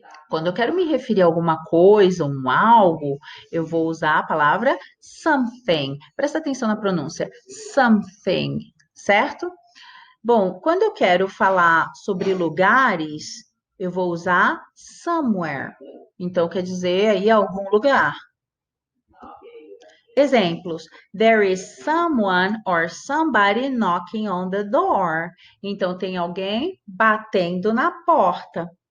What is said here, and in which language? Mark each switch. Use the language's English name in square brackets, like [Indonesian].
[Portuguese] Quando eu quero me referir a alguma coisa, um algo, eu vou usar a palavra something. Presta atenção na pronúncia. Something, certo? Bom, quando eu quero falar sobre lugares, eu vou usar somewhere. Então, quer dizer aí algum lugar. Exemplos. [English] There is someone or somebody knocking on the door. [Portuguese] Então, tem alguém batendo na porta.